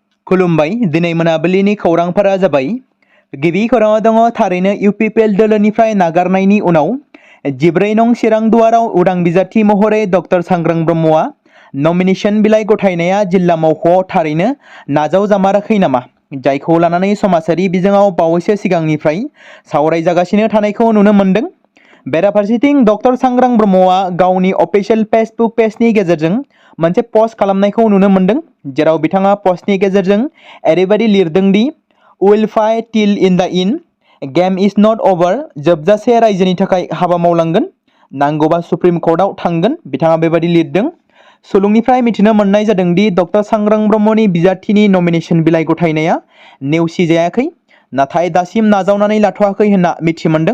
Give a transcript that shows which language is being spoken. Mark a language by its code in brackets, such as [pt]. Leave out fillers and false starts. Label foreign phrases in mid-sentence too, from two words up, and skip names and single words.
[brx] खुलुमबाय दिनै मोनाबिलिनि खौरांफोरा जाबाय। गिबि खौराङाव दङ थारैनो इउपिपिएल दोलोनिफ्राय नागारनायनि उनाव 14 नं चिरां दुवाराव उदां बिजाथि महरै डक्टर सांग्रां ब्रह्मआ नमिनेशन बिलाइ गथायनाया जिल्ला मावख'आव थारैनो नाजावजामाराखै नामा, जायखौ लानानै समाजारि बिजोङाव बावैसो सिगांनिफ्राय सावरायजागासिनो थानायखौ नुनो मोन्दों। बेराफारसेथिं डक्टर सांग्रां ब्रह्मआ गावनि अफिशियेल फेसबुक पेजनि गेजेरजों मोनसे पस्ट खालामनायखौ नुनो मोन्दों, जेराव बिथाङा पस्टनि गेजेरजों ओरैबायदि लिरदों दि [en] we'll fight till the end, game is not over, [brx] जोबजासे रायजोनि थाखाय हाबा मावलांगोन, नांगौबा सुप्रिम कर्टआव थांगोन, बिथाङा बेबायदि लिरदों। सुलुंनिफ्राय मिथिनो मोननाय जादों दि डक्टर सांग्रां ब्रह्मनि बिजाथिनि नमिनेशन बिलाइ गथायनाया नेवसिजायाखै, नाथाय दासिम नाजावनानै लाथ'वाखै होनना मिथि मोनदों।